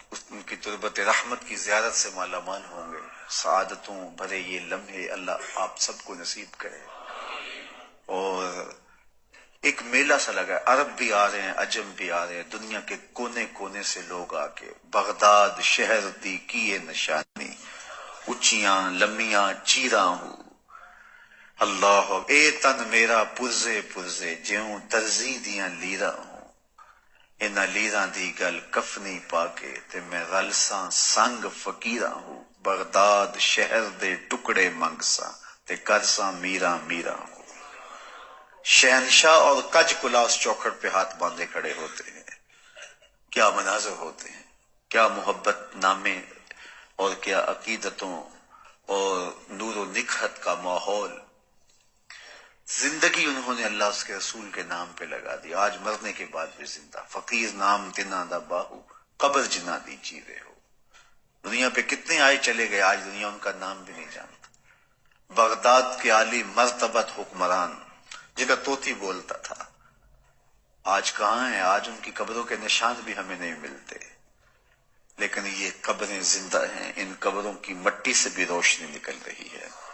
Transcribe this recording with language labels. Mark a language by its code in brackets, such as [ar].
[ur] ان کی تربت رحمت کی زیارت سے مالا مال ہوں گے. سعادتوں بھرے یہ لمحے اللہ آپ سب کو نصیب کرے. اور ایک میلہ سا لگا ہے، عرب بھی آ رہے ہیں، عجم بھی آ رہے ہیں، دنیا کے کونے کونے سے لوگ آ کے [pa] بغداد شہر دی کیے نشانی، اچیاں لمیاں چیراں ہوں. اللہ اے تن میرا پرزے پرزے جیوں درزی دیاں لیرا ہوں. انہاں لیراں دی گل کفنی پا کے تے میں رلساں سنگ فقیراں ہوں. بغداد شہر دے ٹکڑے منگساں تے کرساں میراں میراں ہوں. [ur] شہنشاہ اور کج کلاس چوکھٹ پہ ہاتھ باندھے کھڑے ہوتے ہیں. کیا مناظر ہوتے ہیں، کیا محبت نامے اور کیا عقیدتوں اور نور و نکہت کا ماحول. زندگی انہوں نے اللہ اس کے رسول کے نام پہ لگا دی. آج مرنے کے بعد بھی زندہ. [pa] فقیر نام تنا دا باہو قبر جنا دی چیرے ہو. [ur] دنیا پہ کتنے آئے چلے گئے، آج دنیا ان کا نام بھی نہیں جانتا. بغداد کے عالی مرتبت حکمران جن کا طوطی بولتا تھا، آج کہاں ہیں؟ آج ان کی قبروں کے نشان بھی ہمیں نہیں ملتے. لیکن یہ قبریں زندہ ہیں، ان قبروں کی مٹی سے بھی روشنی نکل رہی ہے.